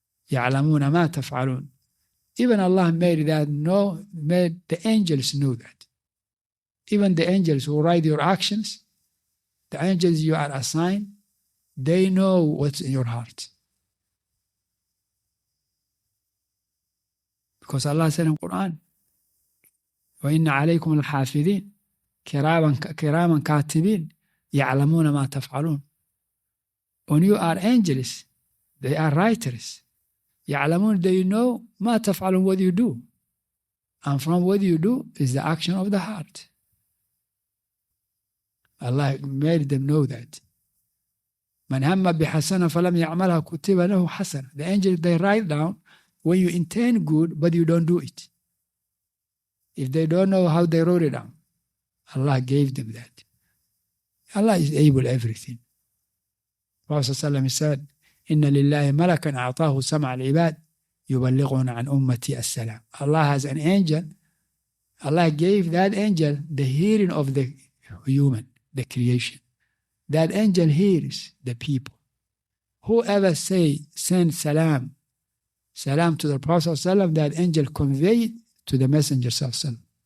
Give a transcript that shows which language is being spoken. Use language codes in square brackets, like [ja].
[ar] يَعْلَمُونَ مَا تَفْعَلُونَ. [en] Even Allah made the angels know that. Even the angels who write your actions, the angels you are assigned, they know what's in your heart. Because Allah said in the Quran, [ar] وَإِنَّ عَلَيْكُمْ الْحَافِظِينَ كِرَامًا كَاتِبِينَ يَعْلَمُونَ مَا تَفْعَلُونَ. [en] When you are angels, they are writers. [ar] يَعْلَمُونَ, [en] they know [ar] مَا تَفْعَلُونَ, [en] what you do. And from what you do is the action of the heart. Allah made them know that. [ar] مَنْ هَمَّ بِحَسَنَةٍ فَلَمْ يَعْمَلْهَا كُتِبَ لَهُ حَسَنَةٌ. [en] The angels, they write down when you intend good, but you don't do it. If they don't know how they wrote it down, Allah gave them that. Allah is able everything. Prophet ﷺ said, [ar] إِنَّ لِلَّهِ مَلَكًا أَعْطَاهُ سَمْعَ الْعِبَادِ يُبَلِّغُونَ عَنْ أُمَّتِي السَّلَامِ. [en] Allah has an angel. Allah gave that angel the hearing of the human, the creation. That angel hears the people. Whoever send salam to the Prophet ﷺ, that angel conveyed to the Messenger ﷺ.